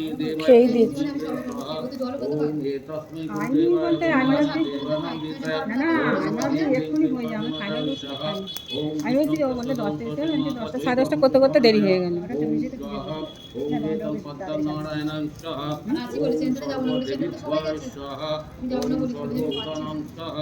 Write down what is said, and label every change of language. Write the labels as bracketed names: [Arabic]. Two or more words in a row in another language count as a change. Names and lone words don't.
[Bangla] খেয়েই [Sanskrit] देवाय [Bangla] দিয়েছি। [Sanskrit] स्वाहा ओम एतस्मै देवाय देवानां देवाय [Bangla] আমি বলছি ও বলতে 10 থেকে 10টা 10:30 করতে করতে দেরি হয়ে গেল। [Sanskrit] ओम एतं पद्मनारायणं स्वाहा [Bangla] নাচি বলেছে এন্টারে যাবো না বলেছে কিন্তু সবাই যাচ্ছে [Sanskrit] स्वाहा [Bangla] যাবো না বলেছে [Sanskrit] सर्वभूतानां स्वाहा